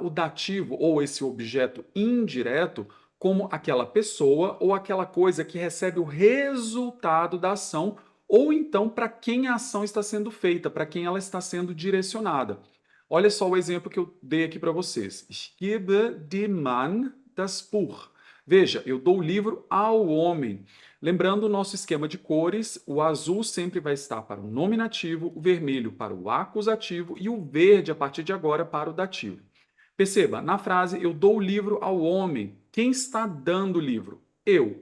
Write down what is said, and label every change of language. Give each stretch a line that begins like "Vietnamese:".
Portuguese: O dativo ou esse objeto indireto como aquela pessoa ou aquela coisa que recebe o resultado da ação ou então para quem a ação está sendo feita, para quem ela está sendo direcionada. Olha só o exemplo que eu dei aqui para vocês.
German: Ich gebe dem Mann das Buch.
Portuguese: Veja, eu dou o livro ao homem. Lembrando o nosso esquema de cores, o azul sempre vai estar para o nominativo, o vermelho para o acusativo e o verde, a partir de agora, para o dativo. Perceba, na frase eu dou o livro ao homem. Quem está dando o livro? Eu.